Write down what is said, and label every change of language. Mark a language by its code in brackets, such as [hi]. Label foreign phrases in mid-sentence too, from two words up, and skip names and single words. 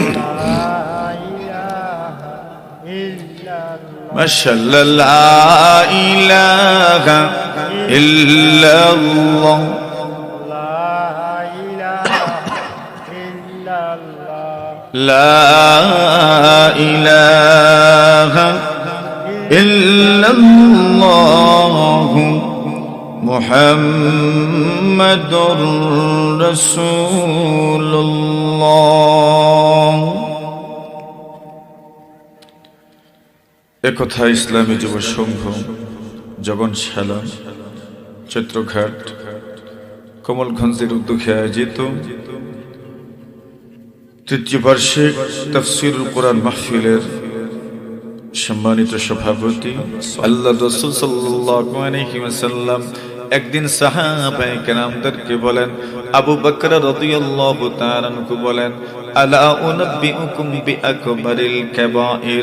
[ar] ماشاءاللہ لا الہ الا اللہ لا الہ الا اللہ محمد رسول اللہ [bn] একথা ইসলামী যুব সংঘ জগনশালা চিত্রঘাট কমলগঞ্জের উদ্যোগে আয়োজিত তৃতীয় বার্ষিক তাফসীরুল কোরআন মাহফিলের সম্মানিত সভাপতি আল্লাহর রাসূল [ar] صلى الله عليه وسلم [bn] একদিন সাহাবায়ে কেরামদেরকে বলেন, আবু বকর [ar] رضي الله تعالى عنه [bn] বলেন, [ar] ألا أنبئكم بأكبر الكبائر.